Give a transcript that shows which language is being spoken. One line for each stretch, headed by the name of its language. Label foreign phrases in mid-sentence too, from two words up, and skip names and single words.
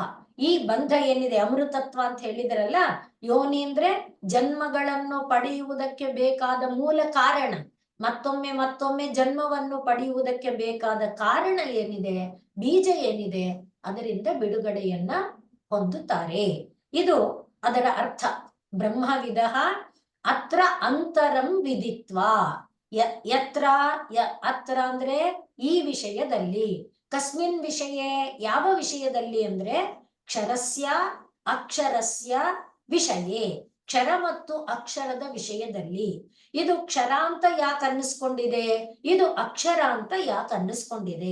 Kannada: ಈ ಬಂಧ ಏನಿದೆ, ಅಮೃತತ್ವ ಅಂತ ಹೇಳಿದ್ರಲ್ಲ, ಯೋನಿ ಅಂದ್ರೆ ಜನ್ಮಗಳನ್ನು ಪಡೆಯುವುದಕ್ಕೆ ಬೇಕಾದ ಮೂಲ ಕಾರಣ, ಮತ್ತೊಮ್ಮೆ ಜನ್ಮವನ್ನು ಪಡೆಯುವುದಕ್ಕೆ ಬೇಕಾದ ಕಾರಣ ಏನಿದೆ, ಬೀಜ ಏನಿದೆ, ಅದರಿಂದ ಬಿಡುಗಡೆಯನ್ನ ಹೊಂದುತ್ತಾರೆ. ಇದು ಅದರ ಅರ್ಥ.
Sanskrit: ಬ್ರಹ್ಮವಿದ ಅತ್ರ ಅಂತರಂ ವಿದಿತ್ವ.
Kannada: ಅತ್ರ ಅಂದ್ರೆ ಈ ವಿಷಯದಲ್ಲಿ,
Sanskrit: ಕಸ್ಮಿನ್ ವಿಷಯ,
Kannada: ಯಾವ ವಿಷಯದಲ್ಲಿ ಅಂದ್ರೆ
Sanskrit: ಕ್ಷರಸ್ಯ ಅಕ್ಷರಸ್ಯ ವಿಷಯೇ,
Kannada: ಕ್ಷರ ಮತ್ತು ಅಕ್ಷರದ ವಿಷಯದಲ್ಲಿ. ಇದು ಕ್ಷರ ಅಂತ ಯಾಕೆ ಅನ್ನಿಸ್ಕೊಂಡಿದೆ, ಇದು ಅಕ್ಷರ ಅಂತ ಯಾಕೆ ಅನ್ನಿಸ್ಕೊಂಡಿದೆ?